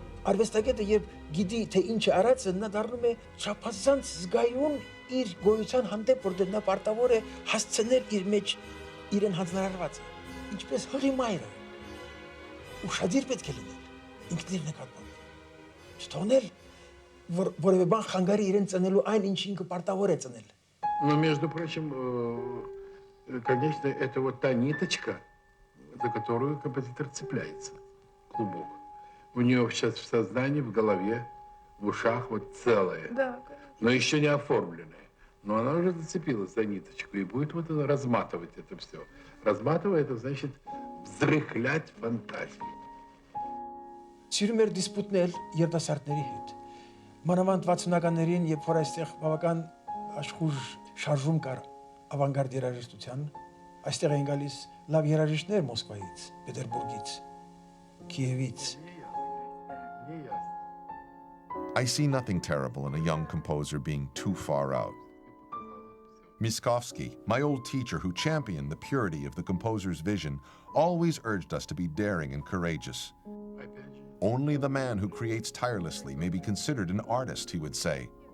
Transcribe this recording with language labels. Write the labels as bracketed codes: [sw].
[hy] Արվեստագետը երբ գիտի թե ինչ է արածը, նա դառնում է չափազանց զգայուն իր գոյության հանդեպ, որտեղ նա պարտավոր է հասցնել իր մեջ իրեն հանձնարարվածը, ինչպես հորի մայրը։ Ուշադիր պետք է լինել ինքն իր նկատմամբ։ Չթողնել, որևէ բան խանգարի իրեն ծնելու այն, ինչ ինքը պարտավոր է ծնել։ [ru] Но, между прочим, конечно, это вот та ниточка, за которую композитор цепляется, клубок. У нее сейчас в сознании, в голове, в ушах вот целое, да, но еще не оформленное. Но она уже зацепилась за ниточку и будет вот это разматывать это все. Разматывая, это значит взрыхлять фантазию. [hy] Սիրում էր դիսպուտնել երիտասարդների հետ։ Մանավանդ 60-ականներին, երբ որ այստեղ բավական աշխուժ շարժում կար ավանգարդ երաժշտության, այստեղ էին գալիս լավ երաժիշտներ Մոսկվայից, Պետերբուրգից, Կիևից։ [en] I see nothing terrible in a young composer being too far out. Miskovsky, my old teacher who championed the purity of the composer's vision, always urged us to be daring and courageous. Only the man who creates tirelessly may be considered an artist, he would say.